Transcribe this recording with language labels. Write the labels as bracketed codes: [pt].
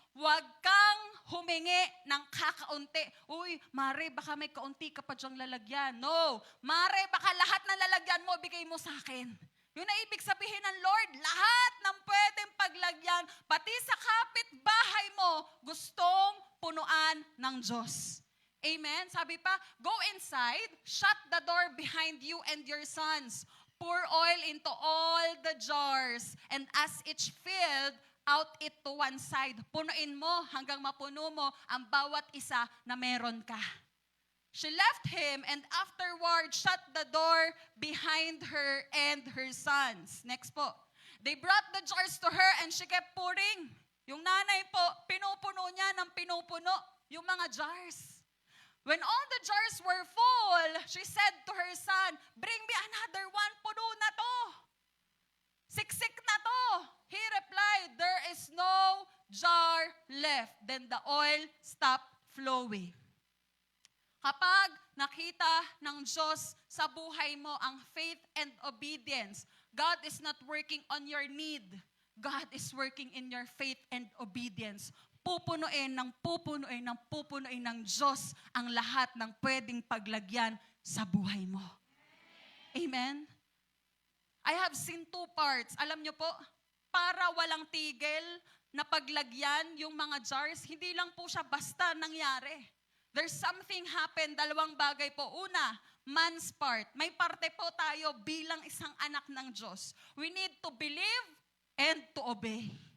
[tl] Huwag kang humingi ng kakaunti. Uy, Mare, baka may kaunti ka pa dyang lalagyan. No. Mare, baka lahat ng lalagyan mo, bigay mo sa akin. Yun na ibig sabihin ng Lord, lahat ng pwedeng paglagyan, pati sa kapitbahay mo, gustong punuan ng Diyos. Amen? Sabi pa, [en] go inside, shut the door behind you and your sons. Pour oil into all the jars, and as it's filled, out it to one side. [tl] Punuin mo hanggang mapuno mo ang bawat isa na meron ka. [en] She left him and afterward shut the door behind her and her sons. Next po. They brought the jars to her and she kept pouring. [tl] Yung nanay po, pinupuno niya ng pinupuno yung mga jars. [en] When all the jars were full, she said to her son, "Bring me another one, [tl] puno na to. Siksik na to." [en] He replied, "There is no jar left." Then the oil stopped flowing. [tl] Kapag nakita ng Diyos sa buhay mo ang [en] faith and obedience, God is not working on your need. God is working in your faith and obedience. [tl] Pupunuin ng Diyos ang lahat ng pwedeng paglagyan sa buhay mo. Amen? [en] I have seen two parts. [tl] Alam nyo po, para walang tigil na paglagyan yung mga jars, hindi lang po siya basta nangyari. [en] There's something happened, [tl] dalawang bagay po. Una, [en] man's part. [tl] May parte po tayo bilang isang anak ng Diyos. [en] We need to believe and to obey.